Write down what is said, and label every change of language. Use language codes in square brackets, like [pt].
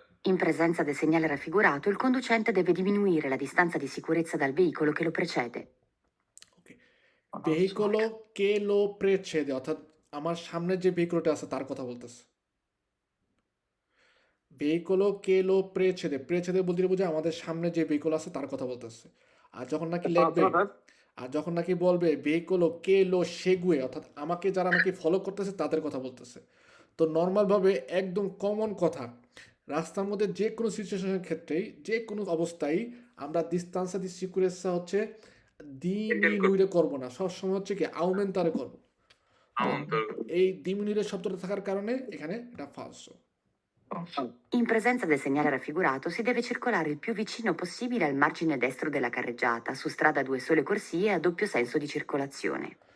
[it] In presenza del segnale raffigurato, il conducente deve diminuire la distanza di sicurezza dal veicolo che lo precede. ওকে, [bn] ভেহিকলো কে লো প্রেছেদে, অর্থাৎ আমার সামনে যে ভেহিকলটা আছে তার কথা বলতেছে। ভেহিকলো কে লো প্রেছেদে, প্রেছেদে বলতে বোঝায় আমাদের সামনে যে ভেহিকল আছে তার কথা বলতেছে। আর যখন নাকি লিখবে, আর যখন নাকি বলবে ভেহিকলো কে লো সেগুয়ে, অর্থাৎ আমাকে যারা নাকি ফলো করতেছে তাদের কথা বলতেছে। তো নর্মালভাবে একদম কমন কথা, রাস্তার মধ্যে যে কোনো সিচুয়েশনের ক্ষেত্রেই যে কোনো অবস্থায় আমরা দিস্তান্সা দি সিকুরেসা হচ্ছে দিমিনুইরে করবো না, সবসময় হচ্ছে কি আউমেন্তারে করবো। তো [it] Aumentare. [bn] এই দিমিনুইরে শব্দটা থাকার কারণে এখানে এটা ফালসো। [it] In presenza del segnale raffigurato si deve circolare il più vicino possibile al margine destro della carreggiata, su strada a 2 sole corsie a doppio senso di circolazione.